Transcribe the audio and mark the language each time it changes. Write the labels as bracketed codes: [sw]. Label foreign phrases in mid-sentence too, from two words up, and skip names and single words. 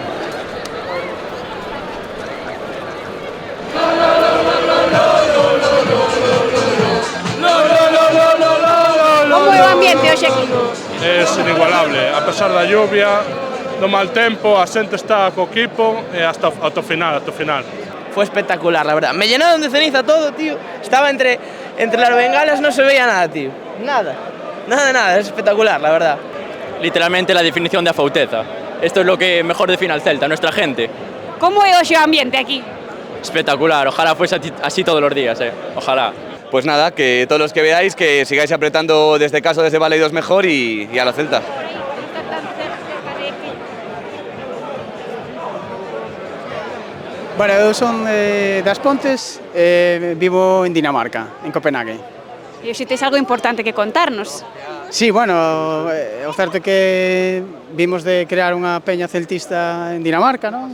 [gl] Como é o ambiente hoxe aquí? É inigualable, a pesar da lluvia, do mal tempo, a xente está co equipo e hasta o final. [es] Fue espectacular, la verdad. Me llenaron de ceniza todo, tío. Estaba entre las bengalas, no se veía nada, tío. Nada, es espectacular, la verdad. Literalmente la definición de afauteza. Esto es lo que mejor define al Celta, nuestra gente. [gl] Como é hoxe o ambiente aquí? [es] Espectacular, ojalá fuese así todos los días, ojalá. Pues nada, que todos los que veáis, que sigáis apretando desde casa, desde Balaídos mejor y a la Celta. [gl] Bueno, eu son das Pontes, vivo en Dinamarca, en Copenhague. E hoxe tes algo importante que contarnos. Sí, bueno, o certo é que vimos de crear unha peña celtista en Dinamarca, non?